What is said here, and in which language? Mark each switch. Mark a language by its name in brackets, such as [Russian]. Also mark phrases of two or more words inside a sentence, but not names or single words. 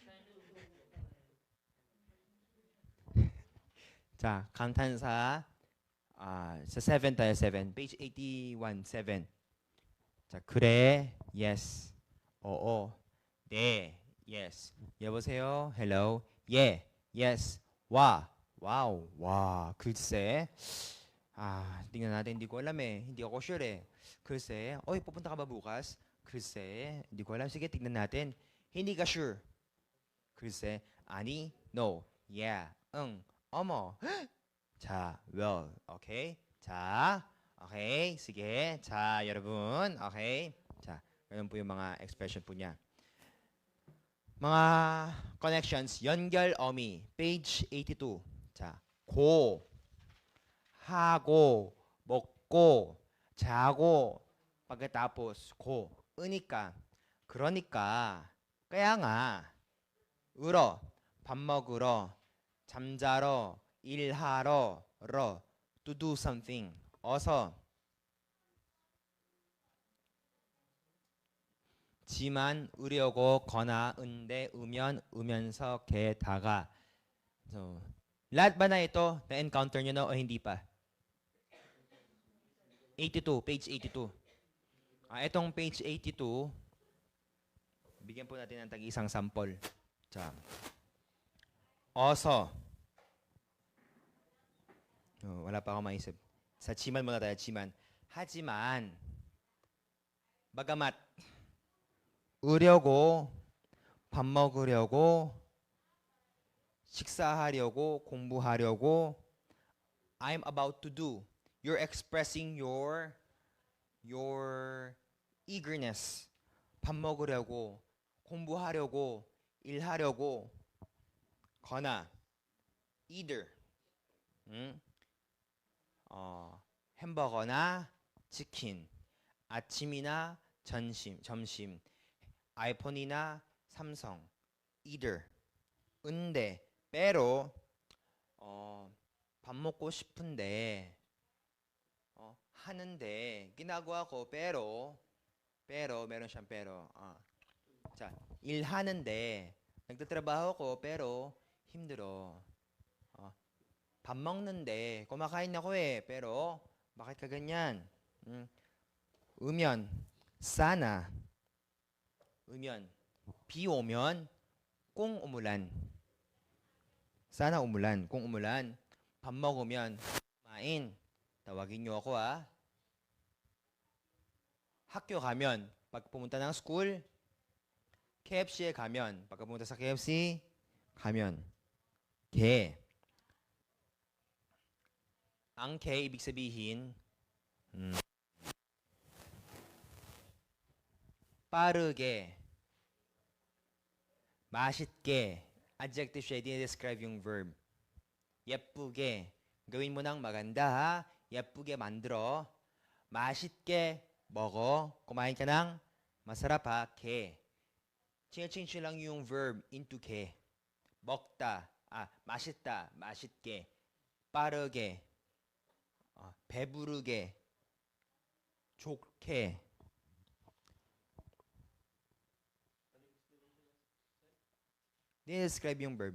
[Korean] 자, 감탄사. [Filipino] sa 7 tayo, 7. Page 81, 7. [Korean] 자, 그래, yes. oo. 네, yes. 여보세요, hello. 예, yes. 와, wow, 와, 글쎄. [Filipino] tingnan natin, hindi ko alam hindi ako sure 글쎄, pupunta ka ba bukas? 글쎄, hindi ko alam. Sige, tignan natin. hindi ka sure. [Korean] 글쎄, 아니, [English] no, yeah, [Korean] 응, 어머. [English] 자, well, okay? 자, okay, sige. [Korean] 자, 여러분, okay? 자, [Filipino] ganun po yung mga expression po niya. mga connections, [Korean] 연결 어미, page 82. 자, 고, 하고, 먹고, 자고, pagkatapos, 고, 으니까, 그러니까, [Filipino] kaya nga, [Korean] 울어, 밥 먹으러, 잠자러, 일하러, [English] to do something, [Korean] 어서. 지만, 으려고, 거나, 은데, 으면, 으면서, 게다가. [Filipino] So, lahat ba na ito na-encounter nyo na o hindi pa? [English] 82, page 82. [Filipino] Itong page 82, bigyan po natin ng tag-isang sample. Oso. Wala pa akong maisip. Sa chiman muna tayo, chiman. [Korean] 하지만, bagamat, 우려고, 밥 먹으려고, 식사하려고, 공부하려고, [English] I'm about to do. You're expressing your eagerness. [Korean] 밥 먹으려고, 공부하려고, 일하려고, 거나, either. 햄버거나 치킨, 아침이나 점심, 아이폰이나 삼성, either. 근데, pero, 밥 먹고 싶은데, 하는데, [Filipino] ginagawa ko, pero, meron siyang pero. [Korean] 자, 일하는데, [Filipino] nagtatrabaho ko, pero, [Korean] 힘들어. 밥 먹는데, [Filipino] kumakain ako pero, bakit ka ganyan? [Korean] 으면, sana. 으면, 비 오면, [Filipino] kung umulan. Sana umulan. Kung umulan, [Korean] 밥 먹으면, [Filipino] kumain. Tawagin niyo ako [Korean] 학교 가면, [Filipino] pag pumunta ng school, [Korean] KFC에 가면, [Filipino] pag pumunta sa KFC, 가면. [Korean] 개. [Filipino] Ang ke, ibig sabihin, [Korean] 빠르게, 맛있게, [Filipino] adjective siya, describe yung verb. 예쁘게, gawin mo ng maganda ha, [Korean] 예쁘게 만들어. 맛있게 먹어, [Filipino] kumain ka ng masarap ha, ke. Change lang yung verb into ke. [Korean] 먹다, 맛있다, 맛있게. 빠르게, 배부르게, 좋게. [Filipino] Describe yung verb.